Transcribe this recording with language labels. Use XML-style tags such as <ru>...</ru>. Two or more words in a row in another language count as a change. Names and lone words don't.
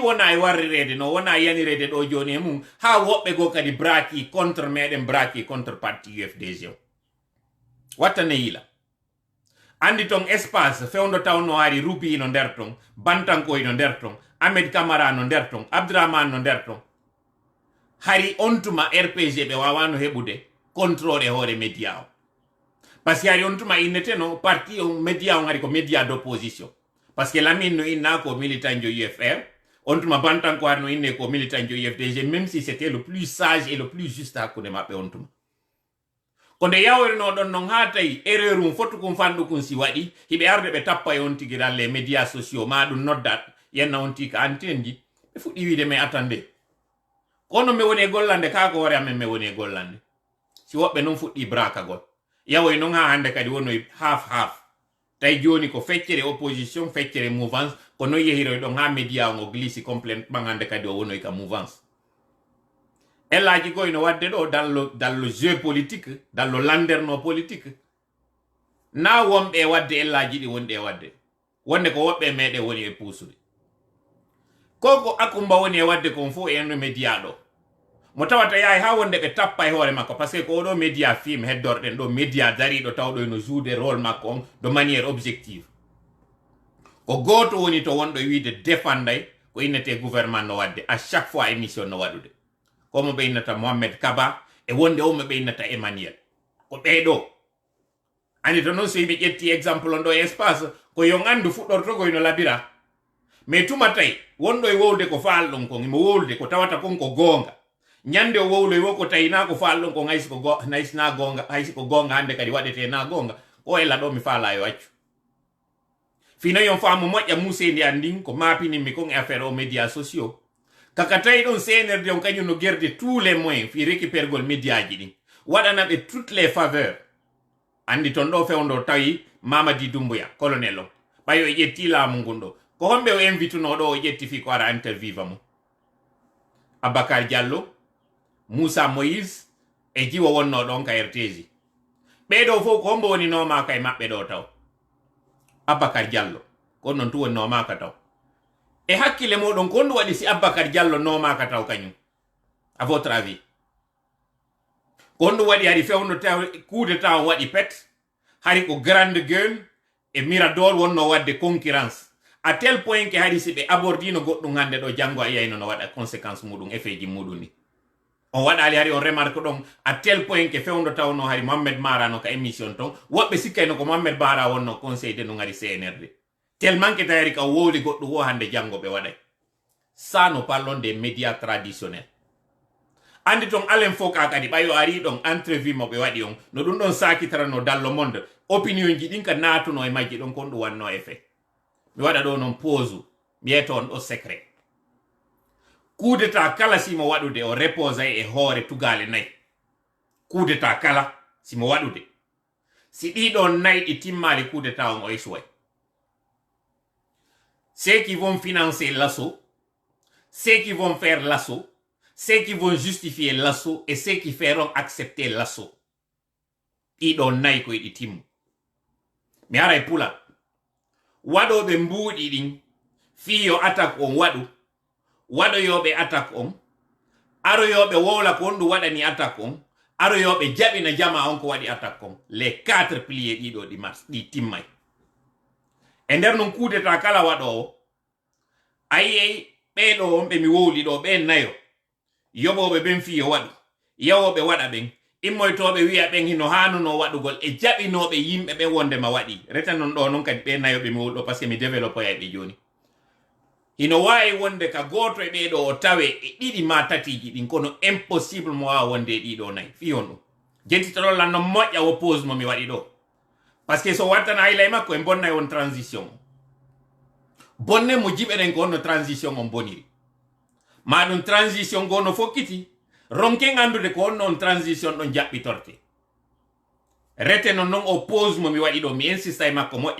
<ff>wona e warrirede no wona yanirede ɗo joni e mum ha woɓɓe go kadi braki contre meɗen braki contre parti UFDG o wattane yila andi ton espace fewndo taw no ari Rubi no nder ton Bantankoy no nder ton Ahmed Camara no nder ton Abdourahmane no nder ton hari on tuma RPG ɓe wawano heɓude contrôle e hoore média o</ff> <fr>parce que</fr> <ff>hari on tuma innete no parti on média on ari ko</ff> <fr>média d'opposition parce que</fr> <ff>Lamine no inna ko militant jo UFR on tuma Bantanko har no inne ko militant jo UFDG</ff> <fr>même si c'était le plus sage et le plus juste</fr> <ff>hakkunde maɓɓe on tuma ko nde yawrino ɗon non ha tawi erreur um fotu kum fanɗu kum si waɗi hiɓe arde ɓe tappa e on tigi</ff> <fr>dans les médias sociaux</fr> <ff>ma ɗum noddat yenna on tika antenne ji ɓe fuɗɗi wiide</ff> <fr>mais attendez</fr> <ff>kono mi woni e gollande ka ko hoore amen mi woni e gollande si woɓɓe noon fuɗɗi brakagol yawoy noon ha hande kadi wonoy half tawi joni ko feccere opposition feccere mouvance ko noon yehiroy ɗon ha média on o glisi complètement hande kadi o wonoy ka mouvance ellaji goy no wadde ɗo</ff> <fr>dans le jeu politique dans le landerno politique</fr> <ff>na wonɓe wadde ellaji ɗi wonɗi e wadde wonde ko woɓɓe meɗe woni e puusude koko Akumba woni e wadde kon fof e enno média ɗo mo tawata yahay ha wonde ɓe tappa e hoore makko</ff> <fr>par ce que</fr> <ff>ko oɗo média film heddorɗen ɗo média dariɗo tawɗo eno joude rôle makko on</ff> <fr>de manière objective</fr> <ff>ko goto woni to wonɗo wiide défenday ko innete gouvernement no wadde</ff> <fr>à chaque fois</fr> <ff>émission no waɗude komo ɓe innata Mohamed Kaba e wonde omo ɓe innata Emmanuel ko ɓeɗo andi to noon so yimɓe ƴetti exemple on ɗo e espace ko yon andu fuɗɗortogoy no labira mais tuma tawi wonɗo e wowde ko faalɗon kon imo wowde ko tawata kon ko goonga ñande o wowloy wo ko tawi na ko faalɗon kon haysi na gonga haysi ko gonga hande kadi waɗete na gonga o ella ɗo mi faala yo accu fino yon faamu moƴƴa musedi andin ko mapininmi kon e affaire o</ff> <fr>médias sociaux</fr> <ff>kaka tawi ɗon CNRD on kañum no gerde</ff> <fr>tous les moyens</fr> <ff>fi récupérgol médiaji ɗin waɗana ɓe</ff> <fr>toutes les faveurs</fr> <ff>andi ton ɗo fewndo tawi Mamadi Doumbouya colonel on ɓayo e ƴetti laamu ngun ɗo ko homɓe o invituno ɗo o ƴetti fi ko ara interviva mo Abacar Diallo Moussa Moïse e jiwo wonno ɗon ka RTG ɓeɗo fof ko hombo woni nomaka e maɓɓe ɗo taw Abacar Diallo ko non tu woni nomaka taw e hakkille moɗon ko ndu waɗi si Abacar Diallo nomaka taw kañum</ff> <fr>à votre avis</fr> <ff>ko ndu waɗi hari fewno taw kuude taw waɗi pet hari ko</ff> <fr>grande gueule</fr> <ff>e mirador wonno wadde</ff> <fr>concurrence à tel point que</fr> <ff>hari si ɓe abordino goɗɗum hande ɗo janggo a yiyayno no waɗa conséquence muɗum effet ji muɗum ni on waɗali hari on remarque ɗon</ff> <fr>à tel point que</fr> <ff>fewndo tawno hari Mohamed Mara no ka émission ton woɓɓe sikkayno ko Mohamed Mara wonno</ff> <fr>conseil de</fr> <ff>no ngari CNRD</ff> <fr>tellement que</fr> <ff>tawari ka wowli goɗɗo wo hande janggo ɓe waɗay</ff> <fr>ça nous parlons des médias traditionnels</fr> <ff>andi ton Alain Foka kadi ɓayo ari ɗon entrevue mo ɓe waɗi on no ɗum ɗon sakitarano</ff> <fr>dans le monde opinion</fr> <ff>ji ɗin ka natuno e majji ɗon kon ɗum wanno effet mi waɗa ɗo noon pause mi yeyto on ɗo secret coup d'état kala simo waɗude o repose e hoore tugale nayi coup d'état kala simo waɗude si ɗiɗon nayi ɗi timmali coup d'état on o échoué</ff> <fr>ceux qui vont financer l'assaut, ceux qui vont faire l'assaut, ceux qui vont justifier l'assaut et ceux qui feront accepter l'assaut.</fr> <ff>Ido nayi ko idi timmu. Mi ara e pula. Waɗoɓe mbuuɗi ɗin fiyo attaque on waɗu. Waɗoyoɓe attaque on. Aroyoɓe wowla ko on ɗum waɗani attaque on. Aroyoɓe jaɓina jama on ko waɗi attaque on.</ff> <fr>Les 4 piliers</fr> <ff>ɗiɗo ɗi timmay. E nder non kudeta kala waɗowo. Ayiyey ɓeɗo on ɓe mi wowli ɗo ɓe nayo. Yoɓoɓe ɓen fiyo waɗu. Yawoɓe waɗa ɓen. Immoytoɓe wiya ɓen hino hanuno waɗugol e jaɓinoɓe yimɓe ɓe wondema waɗi. Reta non ɗo non kadi ɓe nayoɓe mi wowɗo</ff> <fr>parce que</fr> <ff>mi développe ɓe joni. Hino wawi wonde ka goto e ɓeɗo o tawe e ɗiɗi ma tatiji ɗin kono impossible mo wawa wonde e ɗiɗo nayi fiyon ɗum. Jentitoɗol lan no moƴƴa wo pose mo mi waɗi ɗo.</ff> <fr>Parce que</fr> <ff>so wattana haylay makko e bonnay on transition. Bonne mo jiɓeɗen ko onno transition on boniri. Ma ɗum transition go no fokkiti. Ronken andude ko onno on transition ɗon jaɓɓitorte. Rete non non o pose mo mi waɗi ɗo mi insista e makko moƴƴa.</ff>